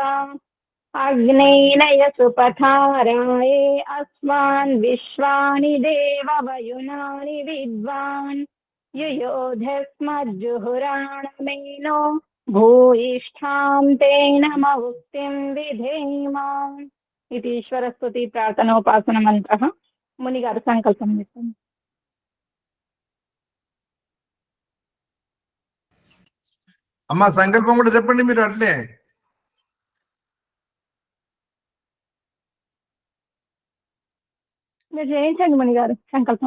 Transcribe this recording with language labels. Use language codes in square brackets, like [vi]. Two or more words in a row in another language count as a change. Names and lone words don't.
[sa] अग्नेनय सुपथाराये अस्मान् विश्वानि देववयुनानि विद्वान्. युयोधस्मज्जुहुराणमेनो भूयिष्ठां तेन मौक्तिं विधेम. इति ईश्वरस्तुति प्रार्थनोपासन मंत्रः. [te] మునిగారు సంకల్పం చేస్తాను. అమ్మ సంకల్పం కూడా చెప్పండి మీరు అట్లే. మీరు చేయించండి మునిగారు సంకల్పం.